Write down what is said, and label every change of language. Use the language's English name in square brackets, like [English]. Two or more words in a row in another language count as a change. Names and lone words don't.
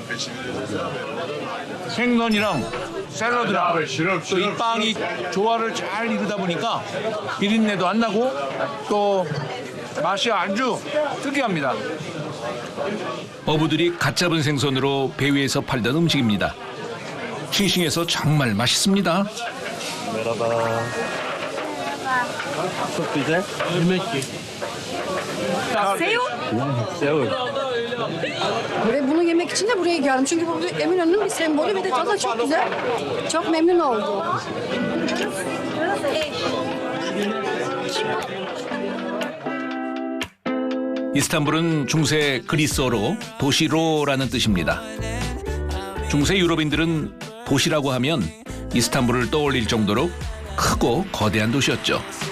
[Korean] 생선이랑 샐러드랑 또 이 빵이 조화를 잘 이루다 보니까 비린내도 안 나고 또 맛이 아주 특이합니다. 어부들이 갓 잡은 생선으로 배 위에서 팔던 음식입니다. 싱싱해서 정말 맛있습니다. [Turkish] Ve bunu yemek için de buraya geldim. Çünkü bu Eminönü'nün bir sembolü ve de tadı çok güzel. Çok memnun oldum. [Korean] 이스탄불은 중세 그리스어로 도시로라는 뜻입니다. 중세 유럽인들은 도시라고 하면 이스탄불을 떠올릴 정도로 크고 거대한 도시였죠.